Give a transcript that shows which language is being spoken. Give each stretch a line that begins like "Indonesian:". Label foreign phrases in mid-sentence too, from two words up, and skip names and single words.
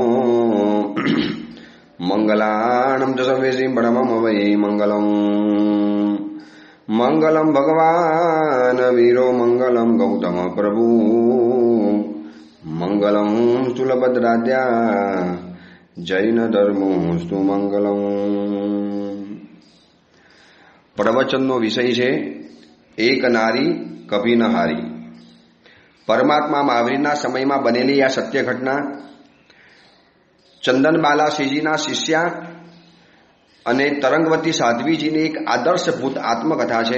Sanskrit: मंगलानं च सर्वेषि परमं वै मंगलम् मंगलम भगवान वीरो मंगलम गौतम प्रभु मंगलम स्थूलभद्राद्या जैन धर्मोस्तु मंगलम।
Gujarati: प्रवचनનો વિષય છે એક નારી કભી ન હારી। પરમાત્મા મહાવીરના સમયમાં બનેલી આ સત્ય ઘટના ચંદનબાલા શ્રીજીના શિષ્યા અને તરંગવતી સાધ્વીજીની એક આદર્શભૂત આત્મકથા છે।